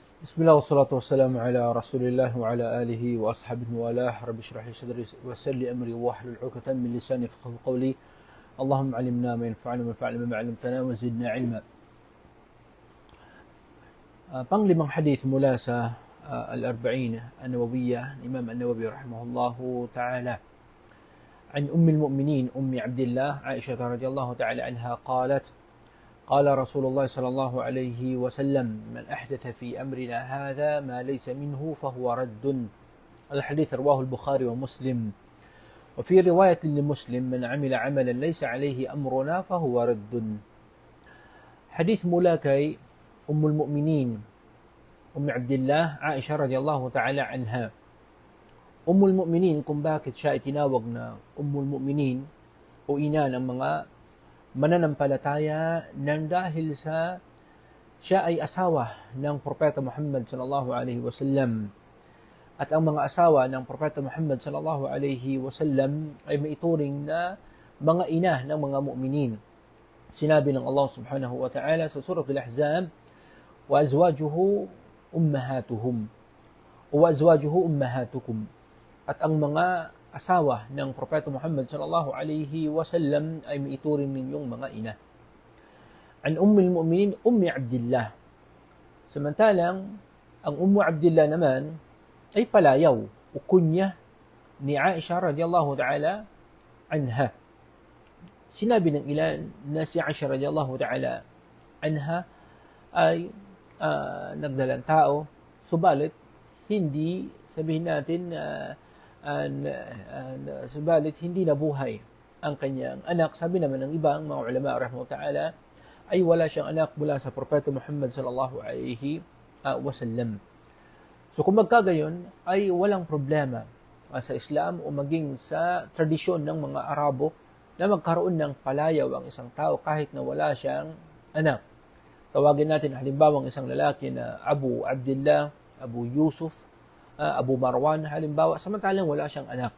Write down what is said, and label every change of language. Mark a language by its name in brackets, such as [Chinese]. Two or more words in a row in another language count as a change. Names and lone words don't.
[Arabic] بسم الله والصلاة والسلام على رسول الله وعلى آله وأصحابه وآله. رب اشرح لي صدري ويسر لي أمري واحلل عقدة من لساني يفقهوا قولي. اللهم علمنا ما ينفعنا وانفعنا بما علمتنا وزدنا علما. [Filipino] Panglimang hadith mula sa al-Arba'in an-Nawawiyah, Imam an-Nawawi [Arabic] رحمه الله تعالى. عن أم المؤمنين أم عبد الله عائشة رضي الله تعالى عنها قالت: قال رسول الله صلى الله عليه وسلم: من أحدث في أمرنا هذا ما ليس منه فهو رد. الحديث رواه البخاري ومسلم. وفي رواية لمسلم: من عمل عملا ليس عليه أمرنا فهو رد. حديث ملاكي أم المؤمنين أم عبد الله عائشة رضي الله تعالى عنها. أم المؤمنين [Filipino] kung bakit siya itinawag na [Arabic] أم المؤمنين [Filipino] o ina ng mga mananampalataya nang dahil sa siya ay asawa ng Propeta Muhammad [Arabic] صلى الله عليه وسلم, [Filipino] at ang mga asawa ng Propeta Muhammad [Arabic] صلى الله عليه وسلم [Filipino] ay maituring na mga ina ng mga mu'minin. Sinabi ng Allah [Arabic] سبحانه وتعالى [Filipino] sa surah Al-Ahzab: [Arabic] وأزواجه أمهاتهم وأزواجه أمهاتكم. [Filipino] At ang mga asawa ng Propeta Muhammad [Arabic] صلى الله عليه وسلم [Filipino] ay maituring ninyong mga ina. [Arabic] عن أم المؤمنين أم عبد الله. [Filipino] Samantalang ang Ummu Abdillah naman ay palayaw o kunya ni Aisha [Arabic] رضي الله تعالى عنها. [Filipino] Sinabi ng ilan na si Aisha [Arabic] رضي الله تعالى عنها [Filipino] ay nagdalang tao, subalit hindi sabihin natin subalit hindi nabuhay ang kanyang anak. Sabi naman ng ibang mga ulama [Arabic] رحمه الله تعالى [Filipino] ay wala siyang anak mula sa Propeta Muhammad [Arabic] صلى الله عليه وسلم. [Filipino] So kung magkagayon ay walang problema sa Islam o maging sa tradisyon ng mga Arabo na magkaroon ng palayaw ang isang tao kahit na wala siyang anak. Tawagin natin halimbawa ang isang lalaki na Abu Abdullah, Abu Yusuf, Abu Marwan halimbawa, samantalang wala siyang anak.